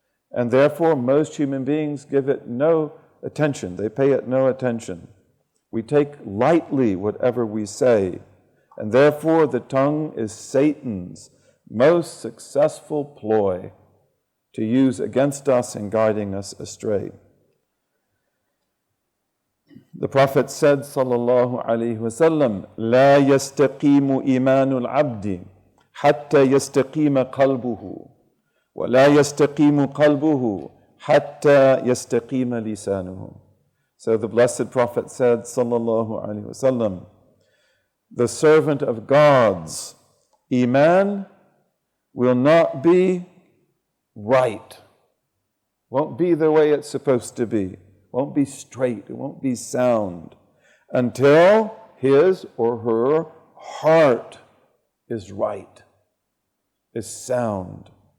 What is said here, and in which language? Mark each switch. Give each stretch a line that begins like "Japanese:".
English: And therefore, most human beings give it no attention. They pay it no attention. We take lightly whatever we say. And therefore, the tongue is Satan's most successful ploy to use against us and guiding us astray. The Prophet said,
Arabic: sallallahu alayhi wasallam, لا يستقيم إيمان العبد حتى يستقيم قلبه ولا يستقيم قلبه حتى يستقيم لسانه.
English: So the Blessed Prophet said, sallallahu alayhi wasallam, the servant of God's Iman will not be right, won't be the way it's supposed to be, won't be straight, it won't be sound, until his or her heart is right, is sound.